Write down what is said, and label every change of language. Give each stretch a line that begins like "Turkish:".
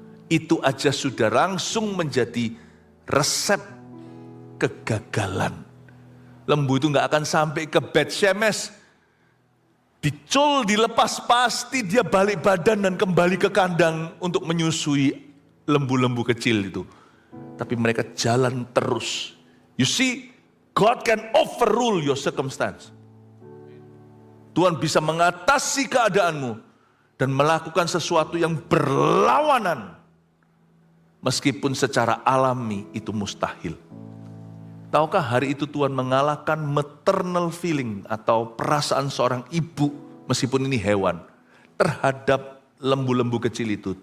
Indonesian: Itu aja sudah langsung menjadi resep kegagalan. Lembu itu nggak akan sampai ke Bet-Shemesh. Dicul, dilepas, pasti dia balik badan dan kembali ke kandang untuk menyusui lembu-lembu kecil itu. Tapi mereka jalan terus.
English: You see, God can overrule your circumstance.
Indonesian: Tuhan bisa mengatasi keadaanmu dan melakukan sesuatu yang berlawanan. Meskipun secara alami itu mustahil. Tahukah hari itu Tuhan mengalahkan
English: maternal feeling
Indonesian: atau perasaan seorang ibu, meskipun ini hewan, terhadap lembu-lembu kecil itu.